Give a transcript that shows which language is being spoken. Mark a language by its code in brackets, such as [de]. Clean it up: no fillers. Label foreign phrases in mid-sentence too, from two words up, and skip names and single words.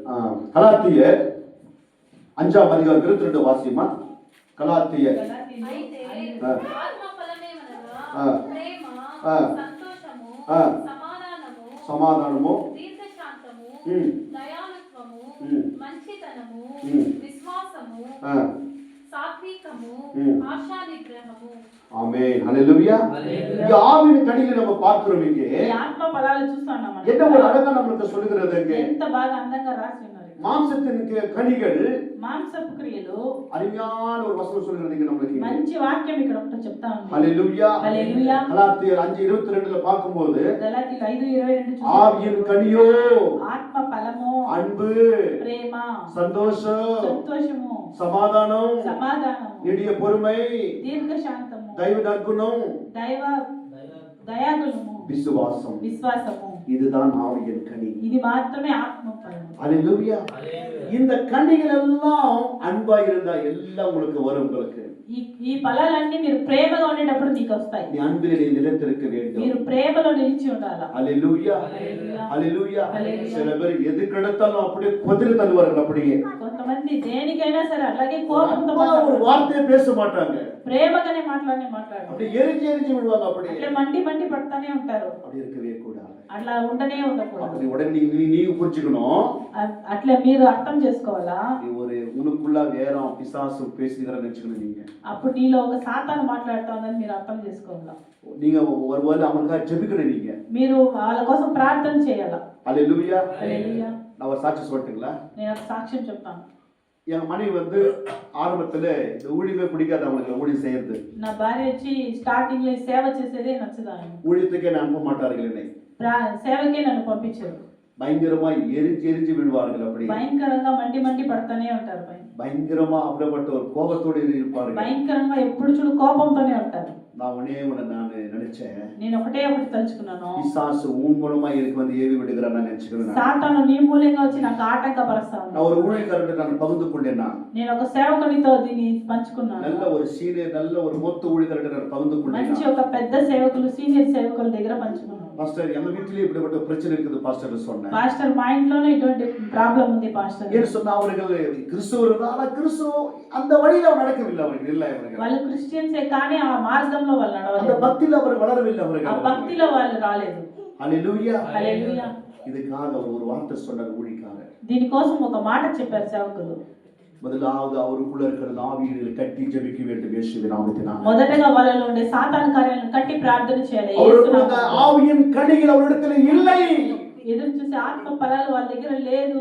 [te] கலாத்தியர் 5వ అధ్యాయం 22వ వాసిమా. కలాతియర్ అయితే ఆత్మ ఫలమేమనగా ప్రేమ, సంతోషము, సమాధానము, దీర్ఘశాంతము, దయాళుత్వము, మంచితనము, విశ్వాసము, సాత్వికము, ఆశా నిగ్రహము. [ta] ஆமென் ஹalleluya. இந்த ஆவியின் கனிகளை நம்ம பார்க்கிறோம் இங்கே. [te] ఈ ఆత్మ ఫలాలు చూస్తున్నాం మనం. [ta] என்ன ஒரு அழகா நமக்கு சொல்லுகிறது இங்கே. [te] ఎంత బాగా అందంగా రాసి ఉన్నారు. [ta] மாம்சத்தின் கனிகள் [te] మాంసపు క్రియలు [ta] அருமையான ஒரு வசனம் சொல்லுகிறது இங்க நமக்கு. [te] మంచి వాక్యం ఇక్కడ ఒకటి చెప్తా ఉంది. [ta] ஹalleluya. [te] హల్లెలూయా. [ta] கலாத்தியர் 5:22ல பாக்கும்போது [te] గలాతీయులు 5:22 [ta] ஆவியின் கனியோ [te] ఆత్మ ఫలము [ta] அன்பு, [te] ప్రేమ, [ta] சந்தோஷம், [te] సంతోషము, [ta] சமாதானம், [te] సమాధానము, [ta] நீடிய பொறுமை, [te] దీర్ఘశాంతము, [ta] దైవ நற்குணம், [te] దయాగుణము, విశ్వాసము. [ta] இதுதான் ஆவியின் கனி. [te] ఇది మాత్రమే ఆత్మ ఫలము. [ta] ஹalleluya. இந்த கனிகள் எல்லாம் அன்பா இருந்தா எல்லாம் உங்களுக்கு வரும். உங்களுக்கு [te] ఈ ఫలాలన్నీ మీరు ప్రేమగా ఉండేటప్పుడు మీకు వస్తాయి. [ta] நீ அன்பிலே நிலைத்திருக்க வேண்டும். [te] మీరు ప్రేమలో నిలిచి ఉండాలి. [ta] ஹalleluya. ஹalleluya. சில பேர் எது கிடைத்தாலும் அப்படியே கொதிரி தள்ளுவார்கள். அப்படியே [te] కొంతమంది దేనికైనా సరే అలాగే కోపంతో [ta] ஒரு வார்த்தையை பேச மாட்டாங்க. [te] ప్రేమగానే మాట్లాడు [ta] அப்படியே எரிஞ்சு விடுவாங்க. அப்படியே [te] అట్లా మండి పడతానే ఉంటారు. [ta] அப்படி இருக்கவே கூடாது. [te] అట్లా ఉండనే ఉండకూడదు. [ta] அப்படி உடனே நீ புரிஞ்சுக்கணும். [te] అట్లా మీరు అర్థం చేసుకోవాలా. [ta] நீ ஒரு உனக்குள்ள வேற பிசாசு பேசுகிறான்னு நினைச்சுக்கணும். நீங்க [te] అప్పుడు నీలో ఒక సాతాను మాట్లాడుతోందని మీరు అర్థం చేసుకోవాలా. [ta] நீங்க ஒருவேளை அவங்களுக்காக ஜெபிக்கணும். நீங்க [te] మీరు వాళ్ళ కోసం ప్రార్థన చేయాలా. [ta] ஹalleluya. [te] హల్లెలూయా. [ta] நான் ஒரு சாட்சி சொல்லட்டுங்களா? [te] నేను ఒక సాక్ష్యం చెప్తాను. [ta] என் மனைவி ஆரம்பத்துல இந்த ஊழியமே பிடிக்காது. அவங்களுக்கு ஊழியம் செய்யறது. [te] నా భార్య వచ్చి స్టార్టింగ్ లో సేవ చేసేదే నచ్చదు. [ta] ஊழியத்துக்கே நான் அனுப்ப மாட்டார்கள். என்னை [te] సేవకే నన్ను పంపించారు. [ta] பயங்கரமா எரிஞ்சு விடுவார்கள். அப்படி [te] భయంకరంగా మండి పడతానే ఉంటారు. [ta] பயங்கரமா அப்படிப்பட்ட ஒரு கோபத்தோடு இருப்பார்கள். [te] భయంకరంగా ఎప్పుడు చూడు కోపంతోనే ఉంటారు. [ta] நான் நினைச்சேன். [te] నేను ఒకటి తలుచుకున్నాను. [ta] பிசாசு உன் மூலமா எனக்கு ஏவி விடுகிறான் நான் நினைச்சுக்கிறேன். [te] సాతాను నీ మూలంగా వచ్చి నాకు ఆటంకపరుస్తాడు. [ta] நான் ஒரு ஊழியக்காரர்கிட்ட நான் பகிர்ந்து கொண்டேன். [te] నేను ఒక సేవకునితో దీన్ని పంచుకున్నాను. [ta] நல்ல ஒரு சீனியர் நல்ல ஒரு மூத்த ஊழியக்காரர்கிட்ட நான் பகிர்ந்து கொண்டேன். [te] మంచి ఒక పెద్ద సేవకులు సీనియర్ సేవకుల దగ్గర పంచుకున్నాను. [ta] பாஸ்டர் எங்க வீட்லயே இப்படிப்பட்ட பிரச்சனை இருக்குது பாஸ்டர் சொன்னேன். [te] பாஸ்டர் மைண்ட்லோనే ఇటువంటి ప్రాబ్లం ఉంది பாஸ்டர். [ta] ஏன் சொன்னா அவர்கள் கிறிஸ்தவர்கள். ஆனா கிறிஸ்து அந்த வழியில நடக்கவில்லை. அவர்கள் இல்ல. அவர்கள் [te] వాళ్ళు క్రిస్టియన్సే కానీ ఆ మార్గంలో వాళ్ళు నడవలేదు. [ta] அந்த பக்தியில அவர் வளரவில்லை. அவர்கள் [te] ఆ భక్తిలో వాళ్ళు రాలేదు. హల్లెలూయా. హల్లెలూయా. [ta] இதுக்காக அவர் ஒரு வார்த்தை சொன்னார் ஊழியக்காரர். [te] దీనికోసం ఒక మాట చెప్పారు సేవకులు. [ta] முதலாவது அவருக்குள்ள இருக்கிற ஆவிகளை கட்டி ஜெபிக்க வேண்டும் இயேசுவின் நாமத்தினால. [te] మొదటగా వాళ్ళలో ఉండే సాతాను కార్యాలను కట్టి ప్రార్థన చేయాలి. [ta] அவருக்குள்ள ஆவியின் கனிகள் அவரிடத்தில் இல்லை. [te] ఎదురు చూసే ఆత్మ ఫలాలు వాళ్ళ దగ్గర లేదు.